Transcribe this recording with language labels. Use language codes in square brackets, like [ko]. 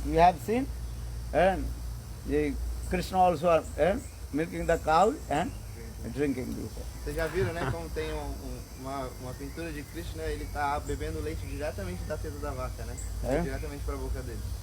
[en] You have seen? And Krishna also milking the cow and drinking this. [pt] Vocês já viram, né, como tem uma pintura de Krishna, ele está bebendo leite diretamente da teta da vaca, né? Diretamente para a boca dele.